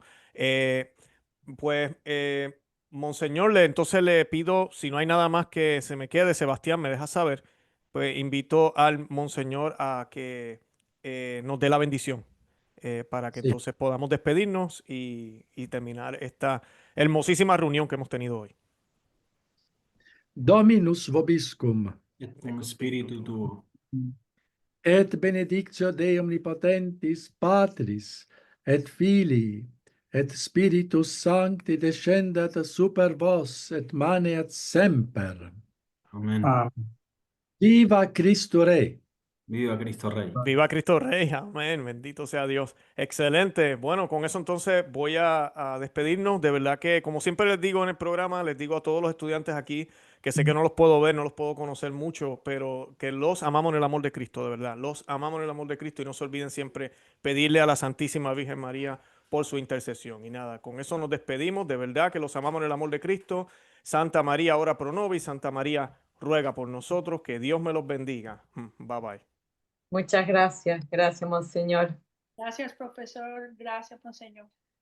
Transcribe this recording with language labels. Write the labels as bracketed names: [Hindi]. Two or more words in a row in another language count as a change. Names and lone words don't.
[Spanish] Eh, pues, Monseñor, entonces le pido, si no hay nada más que se me quede, Sebastián, me deja saber, pues invito al Monseñor a que nos dé la bendición para que Sí. entonces podamos despedirnos y terminar esta hermosísima reunión que hemos tenido hoy. [Latin] Dominus vobiscum, Et cum spiritu tuo. et benedictio Dei omnipotentis Patris, et Filii, et Spiritus Sancti descendat super vos, et maneat semper. [Spanish] Amén. Ah, Viva Cristo Rey. Viva Cristo Rey. Viva Cristo Rey, amén, bendito sea Dios. Excelente. Bueno, con eso entonces voy a despedirnos. De verdad que, como siempre les digo en el programa, les digo a todos los estudiantes aquí que sé que no los puedo ver, no los puedo conocer mucho, pero que los amamos en el amor de Cristo, de verdad. Los amamos en el amor de Cristo y no se olviden siempre pedirle a la Santísima Virgen María por su intercesión. Y nada, con eso nos despedimos. De verdad que los amamos en el amor de Cristo. [Latin] Santa María, ora pro nobis. [Spanish] Santa María, ruega por nosotros. Que Dios me los bendiga. [English] Bye bye. [Spanish] Muchas gracias. Gracias, Monseñor. Gracias, profesor. Gracias, monseñor.